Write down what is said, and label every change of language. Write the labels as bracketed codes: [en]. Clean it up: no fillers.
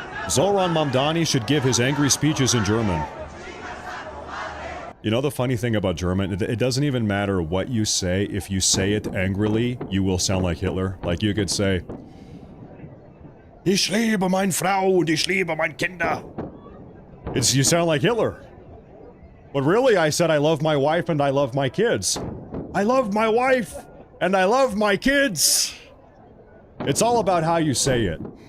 [en] Zoran Mamdani should give his angry speeches in German. You know the funny thing about German? It doesn't even matter what you say. If you say it angrily, you will sound like Hitler. Like you could say, [de] Ich liebe meine Frau und ich liebe meine Kinder. [en] You sound like Hitler. But really, I said I love my wife and I love my kids. I love my wife and I love my kids. It's all about how you say it.